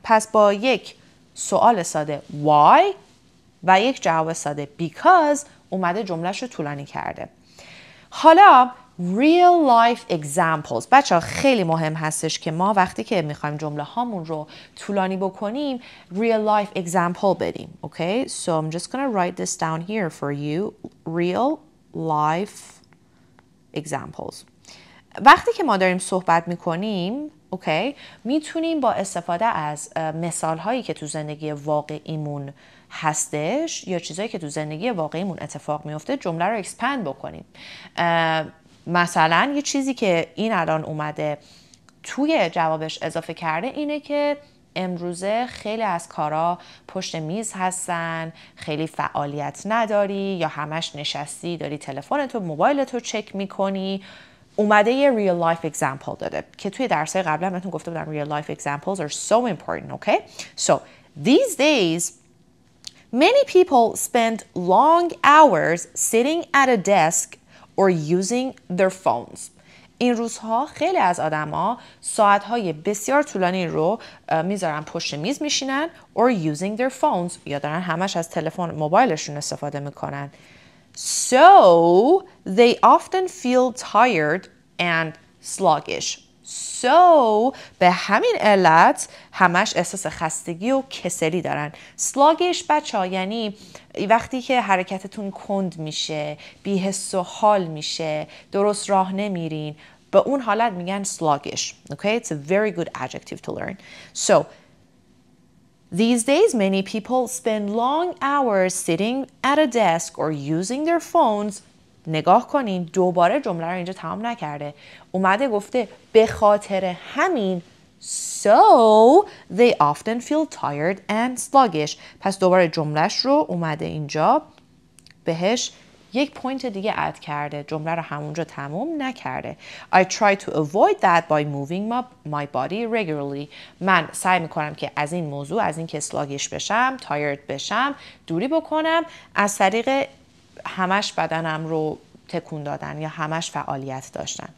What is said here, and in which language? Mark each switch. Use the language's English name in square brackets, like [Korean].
[Persian] pس با یک سوال ساده why و یک جواب ساده because اومده جملهش رو طولانی کرده. حالا [English] real life examples. [Persian] بچه ها خیلی مهم هستش که ما وقتی که میخوایم جمله هامون رو طولانی بکنیم real life example بدیم. [English] Okay, so I'm just gonna write this down here for you. Real life examples. [Persian] وقتی که ما داریم صحبت میکنیم اوکی میتونیم با استفاده از مثال هایی که تو زندگی واقعیمون هستش یا چیزایی که تو زندگی واقعیمون اتفاق میفته جمله رو اکسپند بکنیم. مثلا یه چیزی که این الان اومده توی جوابش اضافه کرده اینه که امروزه خیلی از کارا پشت میز هستن، خیلی فعالیت نداری یا همش نشستی داری تلفنتو موبایلتو چک میکنی. اومده یه [English] real life example داده که توی درسای قبلا بهتون گفته بودم real life examples are so important, okay? So these days many people spend long hours sitting at a desk or using their phones. [Persian] این روزها خیلی از آدما ساعتهای بسیار طولانی رو میذارن پشت میز میشینن [English] or using their phones [Persian] یا دارن همش از تلفن موبایلشون استفاده میکنن. [English] So they often feel tired and sluggish. [Persian] So به همین علت همش احساس خستگی و کسلی دارن. sluggish بچه‌ها یعنی وقتی که حرکتتون کند میشه، بی‌حس و حال میشه، درست راه نمیرین، به اون حالت میگن sluggish. [English] Okay? It's a very good adjective to learn. So these days, many people spend long hours sitting at a desk or using their phones. [Persian] نگاه کنین دوباره جمله رو اینجا تمام نکرده. اومده گفته به خاطر همین [English] so they often feel tired and sluggish. [Persian] پس دوباره جملهش رو اومده اینجا بهش یک پوینت دیگه اد کرده. جمله رو همونجا تموم نکرده. [English] I try to avoid that by moving my body regularly. [Persian] من سعی میکنم که از این موضوع، از این که sluggish بشم، tired بشم، دوری بکنم از طریق همش بدنم رو تکون دادن یا همش فعالیت داشتن.